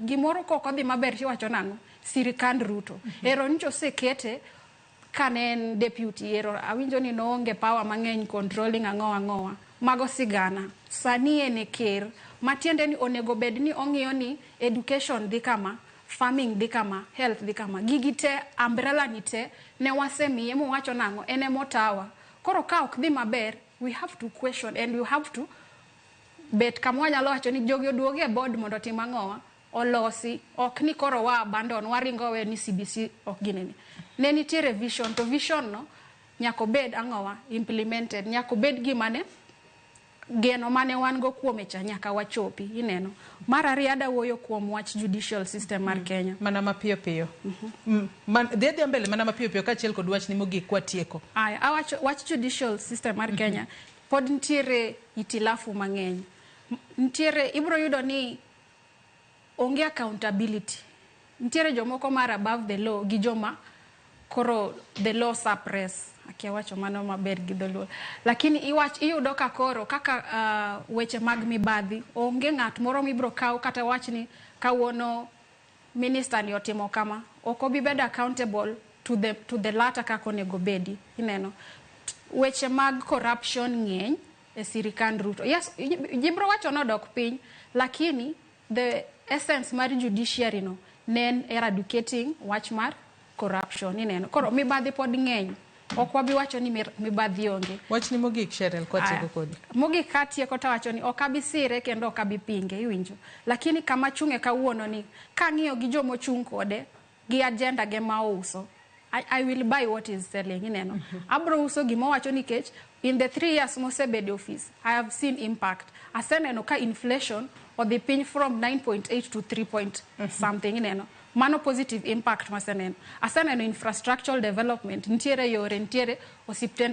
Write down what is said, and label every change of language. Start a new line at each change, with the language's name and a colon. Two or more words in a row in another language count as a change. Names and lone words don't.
Luo (Kenya and Tanzania): gimoro koko dhi maber tiwacho nango sirikand Ruto. Ero nicho sekete kanen deputy ero awinjo ni noonge power mang'eny controlling ang'owa mago sigana sani ene ker matiende ni onego bed ni ong'iyo ni education dhi kama, farming dhi kama, health dhi kama, gigi te umbrella ni te ne wasemiye mowacho nango ene motawa. Koro ka ok dhi maber,
English: we have to question and we have to bet
Luo (Kenya and Tanzania): kama wanyalo wacho ni jogi oduoge e board mondo tim ang'owa olosi, ok ni koro wa abandon waringo we ni CBC ok ginene. Ne nitiere vision, to vision no nyako bed ang'owa implemented, nyako bed gimane geno mane wan go kuome cha nyaka wachopi ineno. Mar ariyo adawuoyo kuom wach judicial system mar Kenya. Mana mapiyo piyo. Dhi mbele mana mapiyo piyo kaachiel kod wach ni mogik kwatieko. Wach judicial system mar Kenya pod nitiere itilafu mang'eny. Nitiere ibro yudo ni onge accountability. Nitiere jomoko mar
English: above the law
Luo (Kenya and Tanzania): gi joma koro
English: the law suppress.
Luo (Kenya and Tanzania): Akia wacho mano maber gi dholuo. Lakini iyudo ka koro kaka weche mag mibadhi onge ng'at moro mibro kaw kata wach ni kawuono minister ni otimo kama. Oko bi bed
English: accountable to the latter
Luo (Kenya and Tanzania): kako nego bedi ineno. Weche mag corruption ng'eny e sirikand Ruto. Yes, jibro wacho no odok piny, lakini
English: the essence
Luo (Kenya and Tanzania): mar judiciary no nen eradicating wach mar corruption ineno. Koro mibadhi pod ng'eny. Ok wabi wacho ni mibadhi onge. Wach ni mogik Sheryl kwatieko kodi. Mogik katieko ta wacho ni ok abi sire kendo ok abi pinge iwinjo. Lakini kama chunge kawuono ni kang'iyo gi jomo chung kode gi agenda ge ma ouso,
English: I will buy what is selling ineno.
Luo (Kenya and Tanzania): Abro uso gimo wacho nikech
English: in the 3 years
Luo (Kenya and Tanzania): mosebed office
English: I have seen impact.
Luo (Kenya and Tanzania): Aseneno ka inflation odhi piny
English: from 9.8 to 3 point something
Luo (Kenya and Tanzania): ineno. Mano
English: positive impact
Luo (Kenya and Tanzania): maseneno. Aseneno
English: infrastructural development,
Luo (Kenya and Tanzania): nitiere yore, nitiere osiptende